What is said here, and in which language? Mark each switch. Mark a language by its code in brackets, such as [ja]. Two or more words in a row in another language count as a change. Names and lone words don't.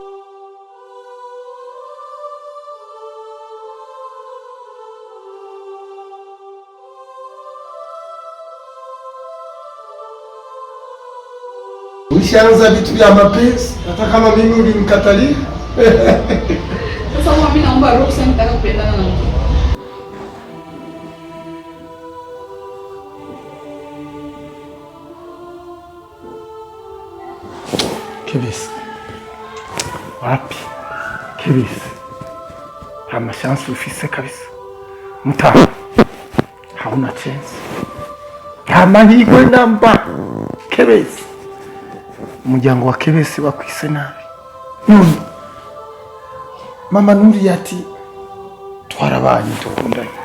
[sw] Ushaanza vitu vya mapenzi, hata kama mimi ulimkatalia. Sasa mimi naomba ruhusa, nitaka kupendana na mtu. Kibisi. Wapi? Kibisi. [rn] Hama chance ufise kabisa. [sw] Mtaha. Hauna chance. [rn] Hama higwe namba. Kibisi. Umuryango wa Kibisi bakwise nabi. Mama Nuri ati twarabanye tukundanye.